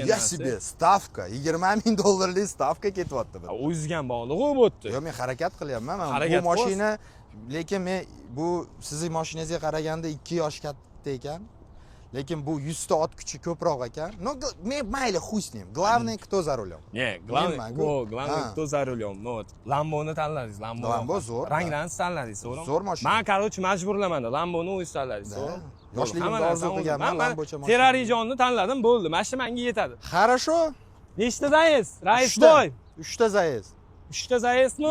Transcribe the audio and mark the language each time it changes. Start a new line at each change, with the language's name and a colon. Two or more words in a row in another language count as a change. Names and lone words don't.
Uzbek: narsa. Stavka, $20 ming stavka ketyapti bu. O'zgan bog'liq-ku bu yerda. Yo'q, men harakat qilyapman. Bu mashina, lekin men bu sizning mashinangizga qaraganda 2 yosh katta ekan. Lekin bu 100 ta ot kuchi ko'proq ekan.
Russian: No,
Uzbek: men mayli,
Russian: xuy с ним. Главное, кто за рулем. Главное, кто за рулем. Вот.
Uzbek: Lamboni tanladingiz, Lambo zo'r. Ranglarni tanladingiz, to'g'rimi? Zo'r mashina. Men, короче, majburlaman. Lamboni o'zingiz tanladingiz, to'g'rimi? Yoshligimda orzu qilganman Lambocha mashina. Ferrari-jonni tanladim, bo'ldi. Mashina menga yetadi.
Russian: Хорошо.
Uzbek: Nechta zayiz? Rais boy. 3 ta zayiz. 3 ta zayizmi?